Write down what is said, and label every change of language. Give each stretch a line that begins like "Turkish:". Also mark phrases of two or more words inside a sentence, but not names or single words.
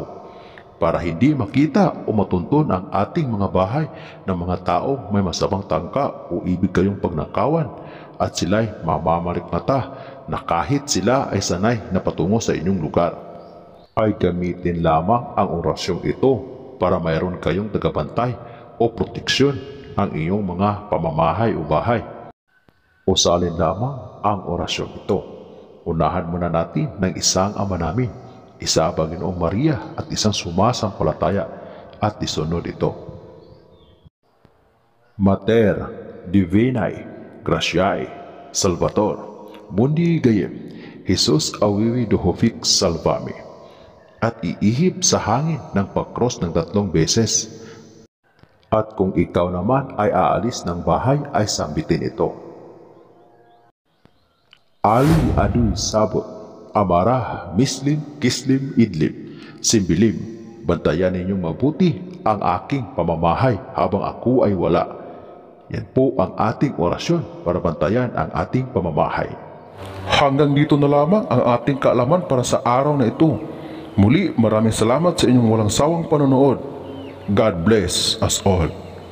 Filipino: Para hindi makita o matuntun ang ating mga bahay ng mga tao may masamang tangka o ibig kayong pagnakawan at sila'y mamamalikmata na kahit sila ay sanay na patungo sa inyong lugar, ay gamitin lamang ang orasyong ito para mayroon kayong tagabantay o proteksyon ang iyong mga pamamahay o bahay. O sa alin lamang ang orasyon ito. Unahan muna natin ng isang Ama namin, isa Panginoong Maria at isang sumasampalataya at isunod ito.
Latin: Mater Divinae Gratiae Salvator Mundi Gayem Jesus awiwi dohofik salvami.
Filipino: At iihip sa hangin ng pagkros ng 3 beses. At kung ikaw naman ay aalis ng bahay ay sambitin ito. Ali aduy sabot, amara mislim kislim idlim, simbilim, bantayan ninyong mabuti ang aking pamamahay habang ako ay wala. Yan po ang ating orasyon para bantayan ang ating pamamahay. Hanggang dito na lamang ang ating kaalaman para sa araw na ito. Muli, maraming salamat sa inyong walang sawang panonood.
English: God bless us all.